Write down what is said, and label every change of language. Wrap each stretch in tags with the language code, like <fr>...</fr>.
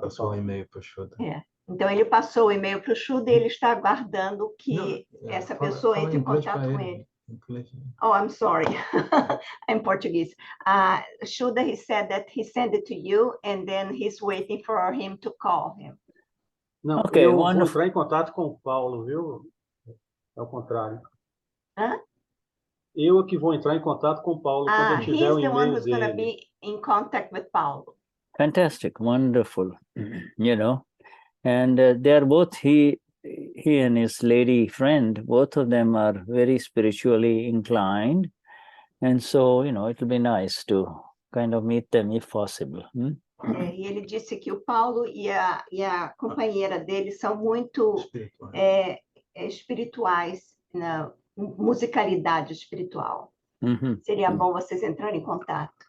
<pt>Passou o e-mail para o Shuddha. Então, ele passou o e-mail para o Shuddha e ele está aguardando que essa pessoa entre em contato com ele.</pt> <en>Oh, I'm sorry. I'm Portuguese. Shuddha, he said that he sent it to you and then he's waiting for him to call him.</en> <pt>Não, okay, eu vou entrar em contato com o Paulo, viu? É o contrário. Hã? Eu que vou entrar em contato com o Paulo quando eu tiver o e-mail dele.</pt> <en>He's the one who's going to be in contact with Paulo. Fantastic, wonderful, and they're both, he and his lady friend, both of them are very spiritually inclined, and so it'll be nice to kind of meet them if possible.</en> <pt>E ele disse que o Paulo e a companheira dele são muito espirituais, na musicalidade espiritual. Seria bom vocês entrarem em contato.</pt>